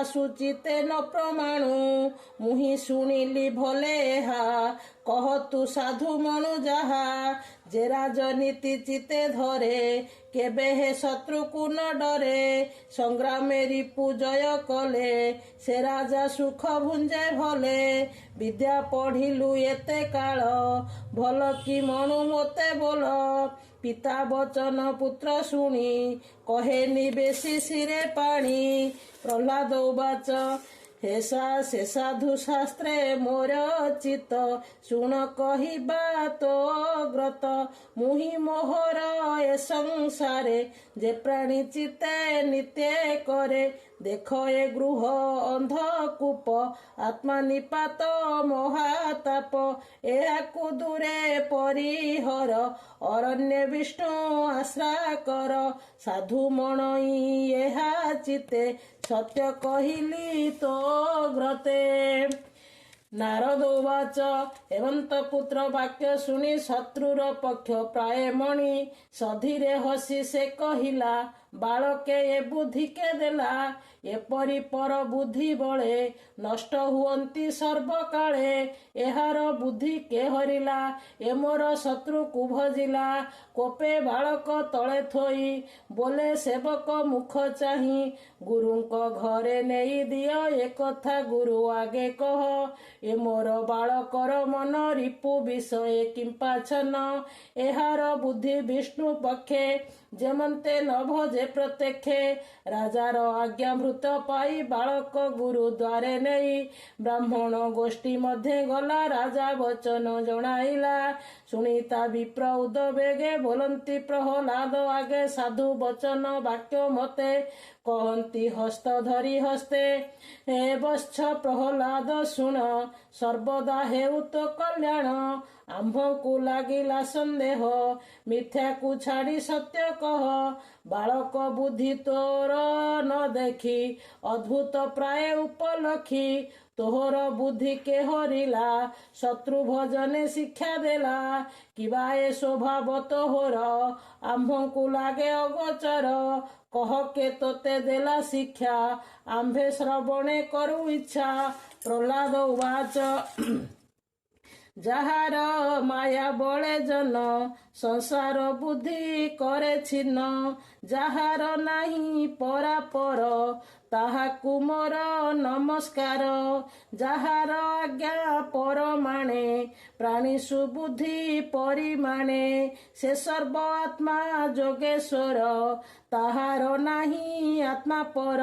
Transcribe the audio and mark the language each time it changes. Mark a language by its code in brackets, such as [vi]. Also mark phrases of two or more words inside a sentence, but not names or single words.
[or] ସୁଚିତେ ନ ପ୍ରମାଣୁ ମୁହି ଶୁଣିଲୀ ଭଲେ ହା କହ ତୁ ସାଧୁ ମନୁ ଯହା ଯେ ରାଜନୀତି ଚିତେ ଧରେ କେବେ ହେ ଶତ୍ରୁ କୋ ନ ଡରେ ସଂଗ୍ରାମେ ରିପୁ ଜୟ କଲେ ସେ ରାଜା ସୁଖ ଭୁଞ୍ଜେ ଭଲେ ବିଦ୍ୟା ପଢ଼ିଲୁ ଏତେ କାଲ ଭଲ କି ମନୁ ମତେ ବୋଲ ପିତା ବଚନ ପୁତ୍ର ଶୁଣୀ କହେ ନିବେଶୀ ସିରେ ପାଣୀ ପ୍ରହଲାଦ ଉବାଚ ହେ ସାଧୁ ଶାସ୍ତ୍ରେ ମୋର ଚିତ ଶୁଣ କହିବା ତୋ ଗ୍ରତ ମୁହି ମୋହର ଏ ସଂସାରେ ଯେ ପ୍ରାଣୀ ଚିତେ ନିତ୍ୟ କରେ ଦେଖ ଏ ଗୃହ ଅନ୍ଧକୂପ ଆତ୍ମା ନିପାତ ମହାତାପ ଏହାକୁ ଦୂରେ ପରିହର ଅରଣ୍ୟ ବିଷ୍ଣୁ ଆଶ୍ରା କର ସାଧୁ ମଣଈ ଏହା ଚିତେ ସତ୍ୟ କହିଲି ତୋ ଗ୍ରତେ ନାରଦ ଉବାଚ ହେମନ୍ତ ପୁତ୍ର ବାକ୍ୟ ଶୁଣୀ ଶତ୍ରୁର ପକ୍ଷ ପ୍ରାୟ ମଣି ସଧୀରେ ହସୀ ସେ କହିଲା ବାଲକେ ଏ ବୁଦ୍ଧି କେ ଦେଲା ଏପରୀ ପର ବୁଦ୍ଧି ବଳେ ନଷ୍ଟ ହୁଅନ୍ତୀ ସର୍ବକାଳେ ଏହାର ବୁଦ୍ଧି କେ ହରିଲା ଏ ମୋର ଶତ୍ରୁ କୋ ଭଜିଲା କୋପେ ବାଲକ ତଳେ ଥୋଈ ବୋଲେ ସେବକ ମୁଖ ଚାହୀ ଗୁରୁଙ୍କ ଘରେ ନେଈ ଦିୟୋ ଏ କଥା ଗୁରୁ ଆଗେ କହ ଏ ମୋର ବାଲକର ମନ ରିପୁ ବିଷୟ କିମ୍ପାଛନ ଏହାର ବୁଦ୍ଧି ବିଷ୍ଣୁ ପକ୍ଷେ ଯେମନ୍ତେ ନ ଭଜେ ପ୍ରତ୍ୟକ୍ଷେ ରାଜାର ଆଜ୍ଞାଭୃତ ପାଈ ବାଲକ ଗୁରୁ ଦ୍ୱାରେ ନହୀଁ ବ୍ରାହ୍ମଣ ଗୋଷ୍ଠୀ ମଧ୍ୟ ଗଲା ରାଜା ବଚନ ଜଣାଇଲା ସୁନୀତା ବିପ୍ର ଉଦବେଗେ ବୋଲନ୍ତୀ ପ୍ରହଲାଦ ଆଗେ ସାଧୁ ବଚନ ବାକ୍ୟ ମତେ କହନ୍ତୀ ହସ୍ତ ଧରୀ ହସ୍ତେ ହେ ବତ୍ସ ପ୍ରହଲାଦ ଶୁଣ ସର୍ବଦା ହେଉ ତୋ କଲ୍ୟାଣ ଆମ୍ଭକୁ ଲାଗିଲା ସନ୍ଦେହ ମିଥ୍ୟା କୋ ଛାଡ଼ୀ ସତ୍ୟ କହ ବାଲକ ବୁଦ୍ଧି ତୋର ନ ଦେଖୀ ଅଦ୍ଭୁତ ପ୍ରାୟ ଉପଲଖୀ ତୋହର ବୁଦ୍ଧି କେ ହରିଲା ଶତ୍ରୁ ଭଜନେ ଶିକ୍ଷା ଦେଲା କିବା ଏ ସ୍ୱଭାବ ତୋହର ଆମ୍ଭକୁ ଲାଗେ ଅଗୋଚର କହ କେ ତୋତେ ଦେଲା ଶିକ୍ଷା ଆମ୍ଭେ ଶ୍ରବଣେ କରୂ ଇଚ୍ଛା ପ୍ରହଲାଦ ଉବାଚ ଯାହାର ମାୟା ବଳେ ଜନ ସଂସାର ବୁଦ୍ଧି କରେ ଛିନ୍ନ ଯାହାର ନାହିଁ ପରାପର ତାହାକୁ ମୋର ନମସ୍କାର ଯାହାର ଆଜ୍ଞା ପରମାଣେ ପ୍ରାଣୀ ସୁବୁଦ୍ଧି ପରିମାଣେ ସେ ସର୍ବ ଆତ୍ମା ଯୋଗେଶ୍ୱର ତାହାର ନାହିଁ ଆତ୍ମା ପର